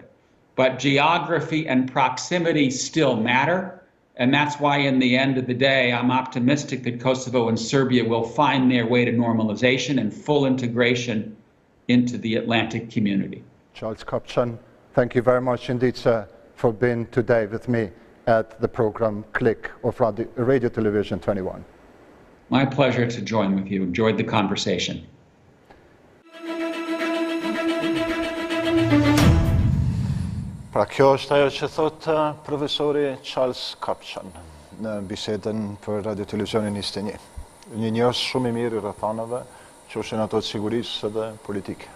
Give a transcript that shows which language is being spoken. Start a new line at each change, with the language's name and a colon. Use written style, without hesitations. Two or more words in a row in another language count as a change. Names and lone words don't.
English: But geography and proximity still matter, and that's why in the end of the day, I'm optimistic that Kosovo and Serbia will find their way to normalization and full integration into the Atlantic community. Charles Kopchan, thank you very much indeed, sir, for being today with me at the program Click of Radio Television 21. My pleasure to join with you. Enjoyed the conversation.
Albanian: Pra kjo është ajo që thot profesori Charles Kopchan në bisedën për Radiotelevizioni 21. Një njerëz shumë i mirë i rrethanave, qofshin ato të sigurisë dhe politike.